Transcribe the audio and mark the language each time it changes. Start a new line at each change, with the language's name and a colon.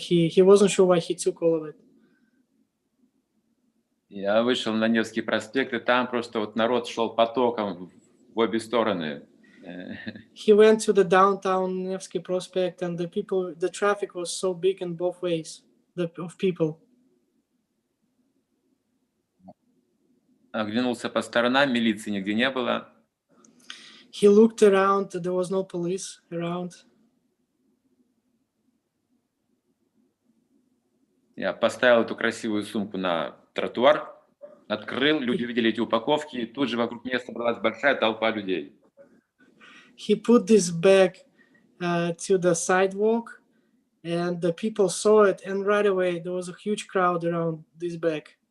English: He wasn't sure why he took all of it.
Russian: Я вышел на Невский проспект, и там просто вот народ шел потоком в обе стороны.
English: He went to the downtown Nevsky Prospect, and the traffic was so big in both ways of people.
Russian: Оглянулся по сторонам, милиции нигде не было.
English: He looked around, there was no police around.
Russian: Я поставил эту красивую сумку на тротуар, открыл, люди видели эти упаковки, и тут же вокруг меня собралась большая толпа людей.
English: He put this bag to the sidewalk, and the people saw it, and right away there was a huge crowd around this bag.